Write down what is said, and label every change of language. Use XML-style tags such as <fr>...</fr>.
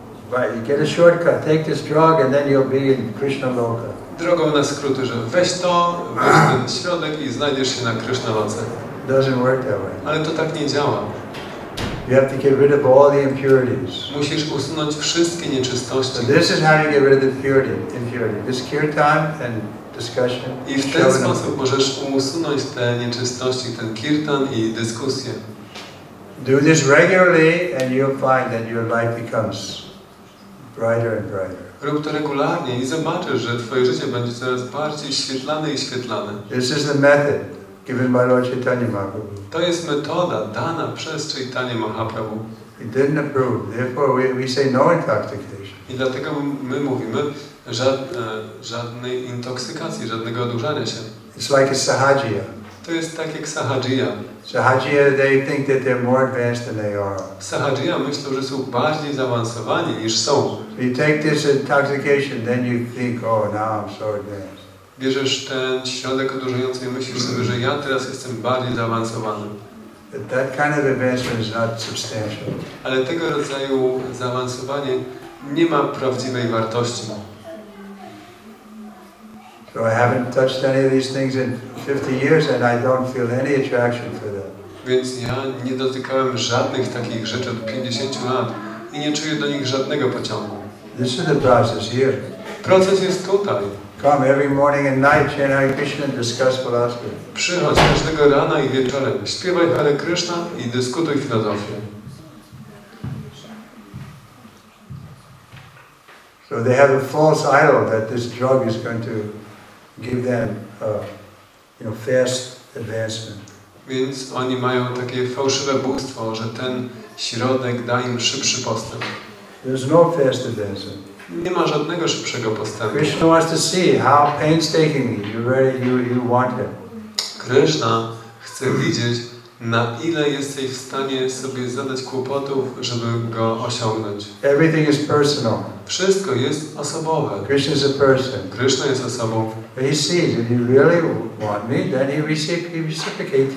<en>Right, you get a shortcut, take this drug and then you'll be in Krishna Loka.</en> <pl>Drogą na skróty, że weź to, weź ten środek i znajdziesz się na Kryszna loce.</pl> <en>Doesn't work that way.</en> <pl>Ale to tak nie działa.</pl> <en>You have to get rid of all the impurities.</en> <pl>Musisz usunąć wszystkie nieczystości.</pl> <en>So this is how you get rid of the impurity. This kirtan and discussion.</en> <pl>I w ten sposób możesz usunąć te nieczystości, ten kirtan i dyskusję.</pl> <en>Do this regularly and you'll find that your life becomes brighter and brighter.</en> <pl>Rób to regularnie i zobaczysz, że twoje życie będzie coraz bardziej świetlane i świetlane.</pl> <en>This is the method given by Lord Chaitanya Mahaprabhu.</en> <pl>To jest metoda dana przez Chaitanya Mahaprabhu.</pl> <en>He didn't approve. Therefore we say no intoxication.</en> <pl>I dlatego my mówimy żadnej intoksykacji, żadnego odurzania się.</pl> <en>It's like a sahajiya.</en> <pl>To jest tak jak sahajiya.</pl> <en>Sahajiya, they think that they're more advanced than they are.</en> <pl>Sahajiya myślą, że są bardziej zaawansowani niż są.</pl> <en>So you take this intoxication, then you think, oh, now I'm so advanced.</en> <pl>bierzesz ten środek odurzający i myślisz sobie, że ja teraz jestem bardziej zaawansowany.</pl> <en>But that kind of advancement is not substantial.</en> <pl>Ale tego rodzaju zaawansowanie nie ma prawdziwej wartości.</pl> <en>So I haven't touched any of these things in 50 years and I don't feel any attraction for them.</en> <pl>Więc ja nie dotykałem żadnych takich rzeczy od 50 lat i nie czuję do nich żadnego pociągu.</pl> <en>This is the process here.</en> <pl>Proces jest tutaj.</pl> <en>Come every morning and night, chant Hare Krishna and discuss philosophy.</en> <pl>Przychodź każdego rana i wieczorem, śpiewaj Hare Kryszna i dyskutuj filozofię.</pl> <en>So they have a false idol that this drug is going to give them, fast advancement.</en> <pl>Więc oni mają takie fałszywe bóstwo, że ten środek da im szybszy postęp.</pl> <en>There's no fast advancement.</en> <pl>Nie ma żadnego szybszego postępu.</pl> <en>Krishna wants to see how painstakingly you want him.</en> <pl>Kryszna chce widzieć, na ile jesteś w stanie sobie zadać kłopotów, żeby go osiągnąć.</pl> <en>Everything is personal.</en> <pl>Wszystko jest osobowe.</pl> <en>Krishna is a person.</en> <pl>Kryszna jest osobą.</pl> <en>But he sees, if you really want me, then he reciprocates.</en>